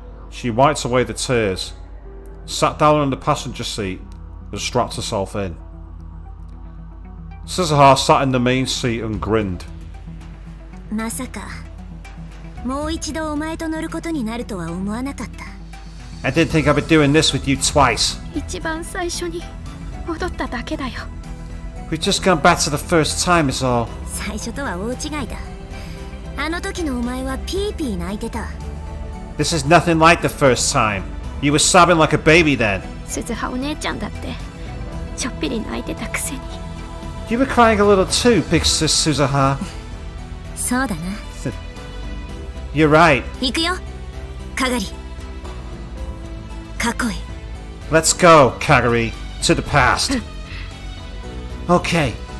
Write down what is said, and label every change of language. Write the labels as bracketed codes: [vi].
[en] She wiped away the tears, sat down in the passenger seat, and strapped herself in. Suzuha sat in the main seat and grinned. [ja] まさかもう一度お前と乗ることになるとは思わなかった。 [en] I didn't think I'd be doing this with you twice. [ja] 一番最初に戻っただけだよ。 [en] We've just gone back to the first time is all. [ja] 最初とは大違いだ。あの時のお前はピーピー泣いてた。 [en] This is nothing like the first time. You were sobbing like a baby then. [ja] 鈴葉お姉ちゃんだってちょっぴり泣いてたくせに。 [en] You were crying a little too, big sis Suzuha. [ja] そうだな。 [en] You're right. [ja] 行くよ、かがり。過去へ。 [en] Let's go, Kagari. to the past. Okay.